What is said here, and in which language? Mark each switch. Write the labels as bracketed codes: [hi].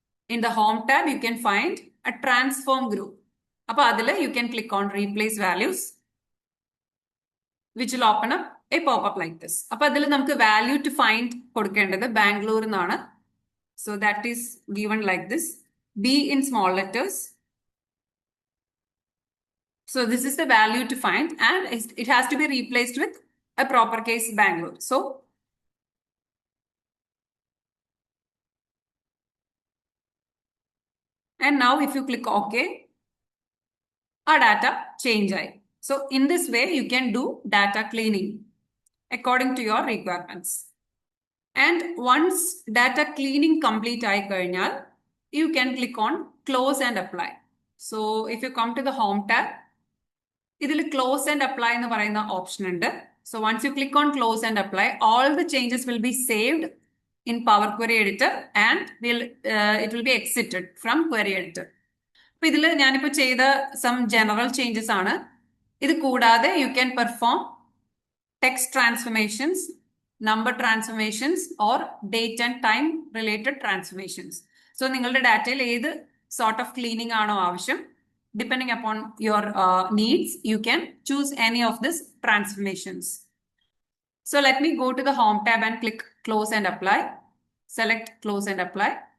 [en] In the home tab you can find a transform group. [ml] അപ്പൊ അതിൽ [en] You can click on replace values, which will open up a pop like this. [ml] അപ്പൊ അതിൽ നമുക്ക് value to find കൊടുക്കേണ്ടത് ബാംഗ്ലൂർ എന്നാണ്. [en] So that is given like this, B in small letters. So this is the value to find, and it has to be replaced with a proper case Bangalore. So and now if you click OK, our data change. So in this way you can do data cleaning according to your requirements. And once data cleaning complete you can click on close and apply. So if you come to the home tab, [ml] ഇതിൽ close and apply എന്ന് പറയുന്ന option ഉണ്ട്. [en] So once you click on close and apply, all the changes will be saved in Power Query editor and it will be exited from query editor. [ml] അപ്പൊ ഇതിൽ ഞാനിപ്പോൾ ചെയ്ത some general changes ആണ്. ഇത് കൂടാതെ [en] You can perform text transformations, number transformations or date and time related transformations. [ml] So നിങ്ങളുടെ ഡാറ്റയിൽ ഏത് സോർട്ട് ഓഫ് ക്ലീനിങ് ആണോ ആവശ്യം, [en] depending upon your needs, you can choose any of these transformations. So let me go to the home tab and click close and apply. Select close and apply.